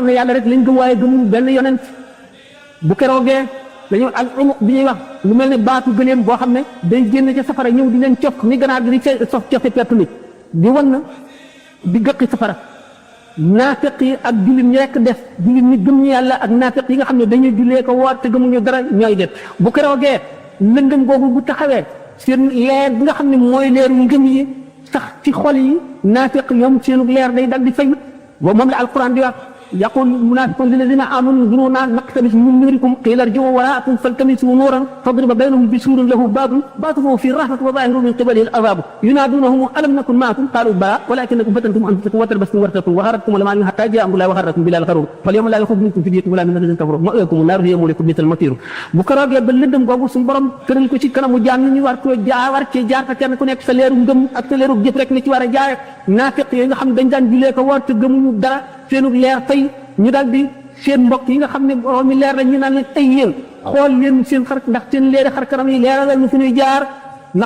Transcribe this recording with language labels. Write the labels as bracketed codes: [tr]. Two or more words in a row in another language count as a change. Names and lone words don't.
[wo] ne yàlla rek lañ gëm waaye gëmuñu benn yonent bu keroogee dañoo al umuq bi ñuy wax lu mel ne baatu gëleem boo xam ne day génn ca safara ñëw di leen cof ni ganaar gi di sof cofe pett mi di wan na di gëqi safara naafiq yi ak jullit ñi rekk def jullit ñi gëm ñu yàlla ak naafiq yi nga xam ne dañuy jullee ko woor te gëmuñu dara ñooy def bu keroogee lëndëm googu bu taxawee seen leer bi nga xam ne mooy leeru ngëm yi sax ci xol yi naafiq ñoom seenu leer day dal di fay boobu moom la alquran di wax [ar] يقول المنافقون للذين آمنوا انظرونا نقتبس من نوركم قيل ارجعوا وراءكم فالتمسوا نورا فاضرب بينهم بسور له باب باطنه في الرحمة وظاهره من قبله العذاب ينادونهم ألم نكن معكم قالوا بلى ولكنكم فتنتم أنفسكم وتربصتم وارتبتم وغرتكم الأماني حتى جاء أمر الله وغركم بالله الغرور فاليوم لا يخرج منكم فدية ولا من الذين كفروا مأواكم النار هي مولاكم بئس المصير [wo] bu keroogee ba lëndëm googu suñu borom tëral ko ci kanamu jaam ñi ñu war ko war cee jaar fa kenn ku nekk sa leeru ngëm ak sa leeru jëf rek ni ci war a jaar naafiq yi nga xam dañ daan julee ko war te gëmuñu dara seenu leer fay ñu daal di seen mbokk yi nga xam ne borom mi leer la ñu naan leen ay yéen xool leen seen xar ndax seen leeri xar kanam yi leeralal ñu fi ñuy jaar naq